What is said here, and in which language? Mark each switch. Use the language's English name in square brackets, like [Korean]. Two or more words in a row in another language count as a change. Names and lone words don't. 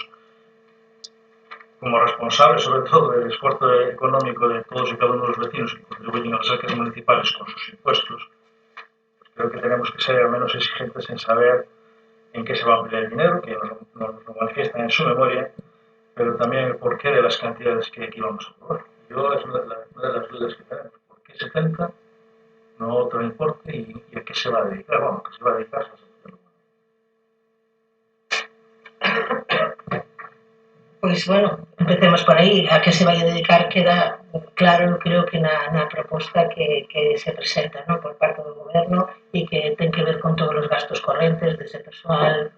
[Spanish] como responsables sobre todo del esfuerzo económico de todos y cada uno de los vecinos que contribuyen a las arcas municipales con sus impuestos, pues creo que tenemos que ser al menos exigentes en saber en qué se va a emplear el dinero, que nos lo manifiestan en su memoria, pero también el porqué de las cantidades que aquí vamos a aprobar. Yo es una de las dudas que tenemos, ¿por qué 70? No otro importe y a qué se va a dedicar, bueno, que se va a dedicar a [Galician] Pois, bueno, empecemos por aí. A que se vai a dedicar queda claro, creo que na proposta que se presenta, ¿no?, por parte do goberno e que ten que ver con todos os gastos correntes dese persoal.